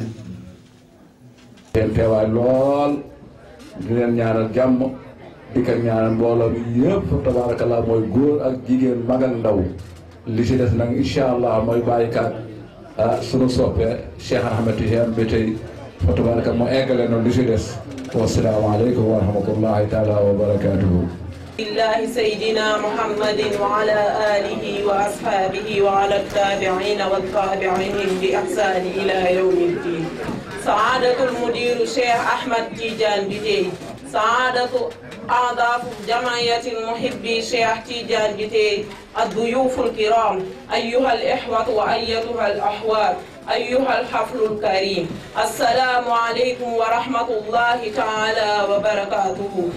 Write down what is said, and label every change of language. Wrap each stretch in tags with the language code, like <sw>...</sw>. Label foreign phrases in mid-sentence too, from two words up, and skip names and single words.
<wo>leen teewaay lool di leen ñaanal jàmm di ko ñaanal mbooloo mi yëpp tabarakallah mooy góor ak jigéen mag ak ndaw li ci des nag</wo> <ar>إن شاء الله</ar> <wo>mooy bàyyikaat sunu soppe Cheikh Ahmed Tidiane ba tey fa tabaraka moo eggale noonu li ci des</wo> <ar>والسلام عليكم ورحمة الله تعالى وبركاته الله سيدنا محمد وعلى آله وأصحابه وعلى التابعين والتابعين بإحسان إلى يوم الدين. سعادة المدير شيخ أحمد تيجان بتي، سعادة أعضاء جمعية المحبي شيخ تيجان بتي، الضيوف الكرام أيها الإخوة وأيتها الأحوال، أيها الحفل الكريم، السلام عليكم ورحمة الله تعالى وبركاته.</ar>